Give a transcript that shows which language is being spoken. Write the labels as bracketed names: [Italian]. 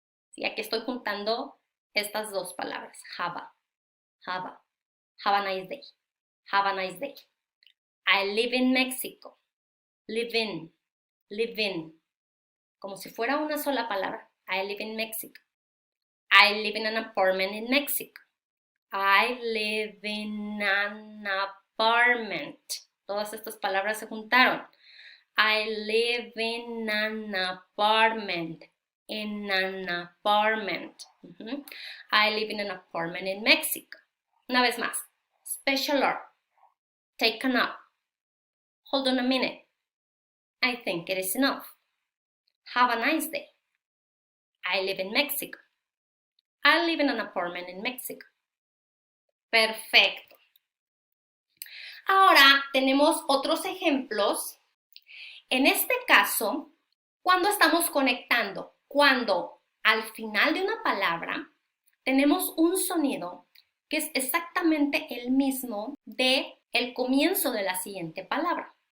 [Spanish] Sí, aquí estoy juntando estas dos palabras. [English] Have a. Have a. Have a nice day. Have a nice day. I live in Mexico. Live in. Live in. [Spanish] Como si fuera una sola palabra. [English] I live in Mexico. I live in an apartment in Mexico. I live in an apartment. [Spanish] Todas estas palabras se juntaron. [English] I live in an apartment. In an apartment. I live in an apartment in Mexico. [Spanish] Una vez más. [English] Specialer. Taken up. Hold on a minute. I think it is enough. Have a nice day. I live in Mexico. I live in an apartment in Mexico. [Spanish] Perfecto. Ahora tenemos otros ejemplos. En este caso, cuando estamos conectando, cuando al final de una palabra tenemos un sonido que es exactamente el mismo de el comienzo de la siguiente palabra.